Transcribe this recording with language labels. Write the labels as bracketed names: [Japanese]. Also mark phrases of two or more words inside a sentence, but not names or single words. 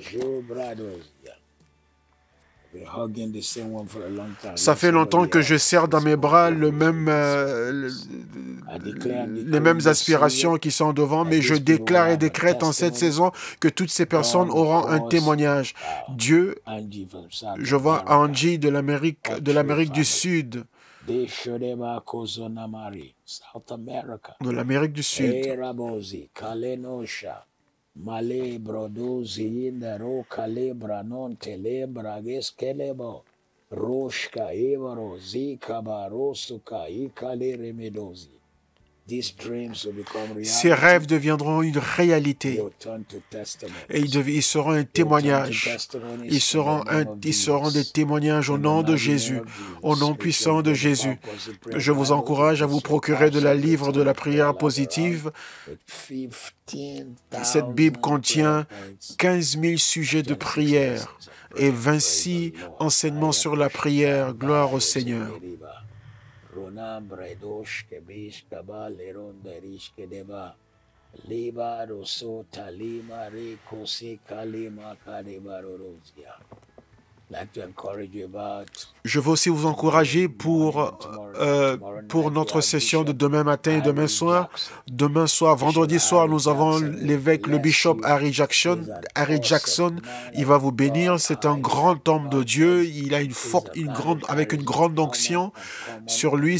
[French] Ça fait longtemps que je serre dans mes bras les mêmes aspirations qui sont devant, mais je déclare et décrète en cette saison que toutes ces personnes auront un témoignage. Dieu, je vois Angie de l'Amérique du Sud. De l'Amérique du Sud. Male brodozi indaro calebra non telebra geskelebo roshka evaro zika barosuka ikale remedozi. Ces rêves deviendront une réalité et ils seront un témoignage. Ils seront des témoignages au nom de Jésus, au nom puissant de Jésus. Je vous encourage à vous procurer de la livre de la prière positive. Cette Bible contient 15 000 sujets de prière et 26 enseignements sur la prière. Gloire au Seigneur. Ronam bredosh kebish kabal eron derish kedeba liba roso talima rekosi kalima kadebarorozia. Je veux aussi vous encourager pour notre session de demain matin et demain soir. Demain soir, vendredi soir, nous avons l'évêque, le bishop Harry Jackson. Il va vous bénir. C'est un grand homme de Dieu. Il a avec une grande onction sur lui.